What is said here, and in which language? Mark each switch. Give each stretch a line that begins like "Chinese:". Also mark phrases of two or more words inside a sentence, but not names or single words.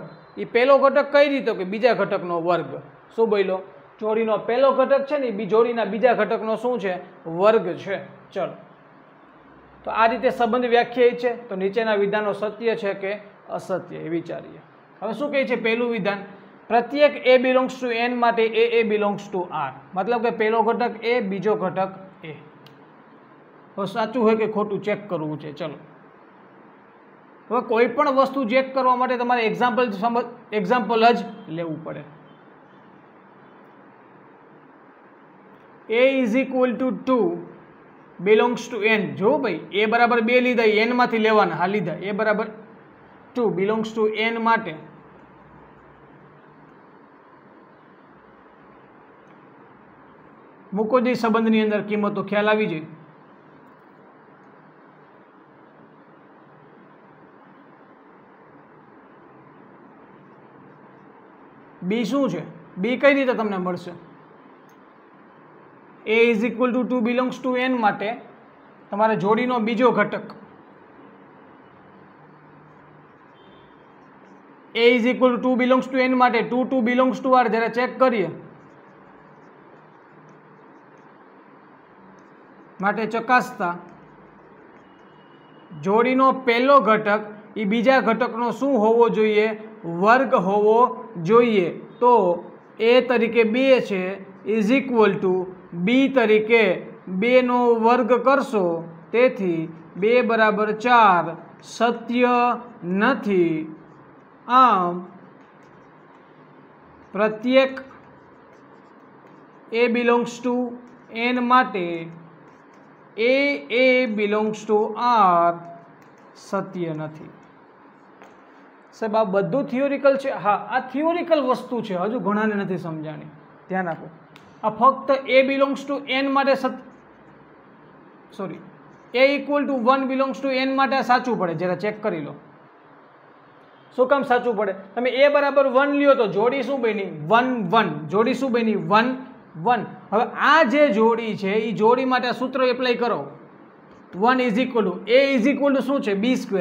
Gujarati: એ પહેલો ઘટક કઈ રીતે? કે બીજા ઘટકનો વર્ગ. શું બોલ્યો? જોડીનો પહેલો ઘટક છે ને એ જોડીના બીજા ઘટકનો શું છે? વર્ગ છે. ચલો, તો આ રીતે સંબંધ વ્યાખ્યાયિત છે. તો નીચેના વિધાનો સત્ય છે કે અસત્ય એ વિચારીએ. હવે શું કહે છે પહેલું વિધાન? પ્રત્યેક a
English: belongs to n
Gujarati: માટે a
English: belongs to r.
Gujarati: મતલબ કે પહેલો ઘટક a, બીજો ઘટક a. હવે સાચું હોય કે ખોટું ચેક કરવું છે. ચલો, હવે કોઈ પણ વસ્તુ ચેક કરવા માટે તમારે એક્ઝામ્પલ જ લેવું પડે.
English: a = 2 belongs to n. જો ભાઈ a બરાબર 2 લીધા, n માંથી લેવાના. હા લીધા. a બરાબર 2 belongs to n માટે મૂકો જે સંબંધની અંદર કિંમતો, ખ્યાલ આવી જાય.
Gujarati: b શું છે? b કઈ રીતે તમને મળશે? a = 2
English: belongs to n
Gujarati: માટે તમારે જોડીનો બીજો ઘટક a = 2
English: belongs to n
Gujarati: માટે 2
English: belongs to r
Gujarati: જરા ચેક કરીએ માટે ચકાસતા જોડીનો પહેલો ઘટક એ બીજા ઘટકનો શું હોવો જોઈએ? વર્ગ હોવો જોઈએ. તો a તરીકે 2 છે = b તરીકે 2 નો વર્ગ કરશો, તેથી 2 બરાબર 4 સત્ય નથી. આમ પ્રત્યેક a
English: belongs to n
Gujarati: માટે a
English: belongs to r
Gujarati: સત્ય નથી. સાહેબ આ બધું થિયોરિકલ છે. હા, આ થિયોરિકલ વસ્તુ છે, હજુ ઘણાને નથી સમજાણી. ધ્યાન આપો, આ ફક્ત a
English: belongs to n
Gujarati: માટે a = 1
English: belongs to n
Gujarati: માટે સાચું પડે. જરા ચેક કરી લો. શું કામ સાચું પડે? તમે a બરાબર 1 લ્યો તો જોડી શું બની? 1 1. જોડી શું બની? 1 1. હવે આ જે જોડી છે એ જોડી માટે આ સૂત્ર એપ્લાય કરો.
English: 1 is equal to a is equal to
Gujarati: શું છે
English: b square.